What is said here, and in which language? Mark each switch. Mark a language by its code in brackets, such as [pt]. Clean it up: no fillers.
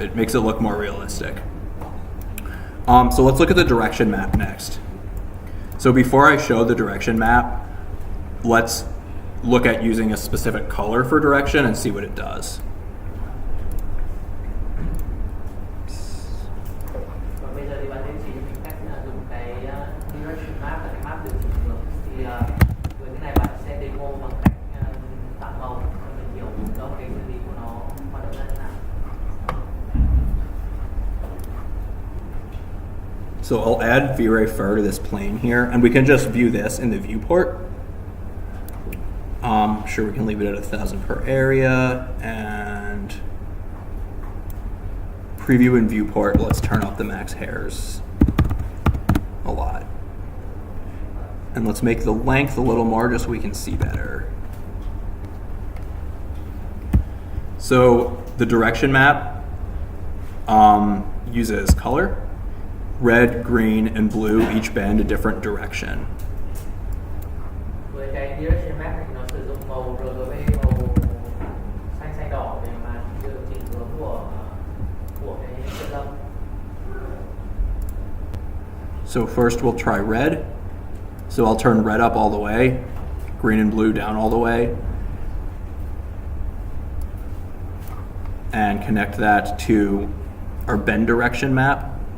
[en] It makes it look more realistic. So let's look at the direction map next. So before I show the direction map, let's look at using a specific color for direction and see what it does. [vi] Và bây giờ thì bạn sẽ chỉ cho mình cách dùng cái direction map và cái map điều chỉnh ngược. Thì với cái này bạn sẽ demo bằng cách tạo màu cho mình hiểu rõ cái nguyên lý của nó hoạt động ra thế nào. [en] So I'll add V-Ray Fur to this plane here, and we can just view this in the viewport. Sure, we can leave it at 1,000 per area, and preview in viewport. Let's turn up the max hairs a lot. And let's make the length a little more just so we can see better. So the direction map uses color. Red, green, and blue each bend a different direction. [vi] Với cái direction map thì nó sử dụng màu RGB, màu xanh xanh đỏ để mà điều chỉnh hướng của cái sợi lông. [en] So first we'll try red. So I'll turn red up all the way, green and blue down all the way, and connect that to our bend direction map.